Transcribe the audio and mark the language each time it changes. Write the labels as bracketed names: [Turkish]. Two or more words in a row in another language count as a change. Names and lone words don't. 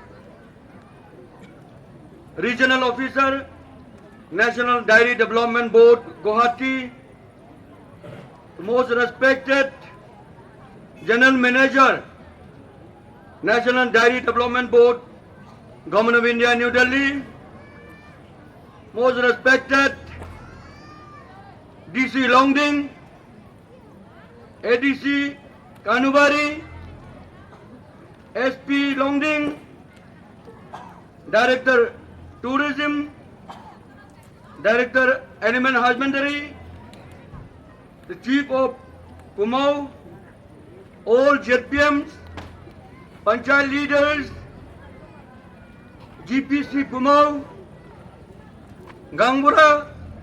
[English] Regional Officer, National Dairy Development Board, Guwahati, most respected General Manager, National Dairy Development Board, Government of India, New Delhi, most respected DC Longding, ADC Kanubari, SP Longding, Director Tourism, Director Animal Husbandry, the Chief of Kumau, all ZPMs, Panchayat leaders, GPC Kumau, Gangbura,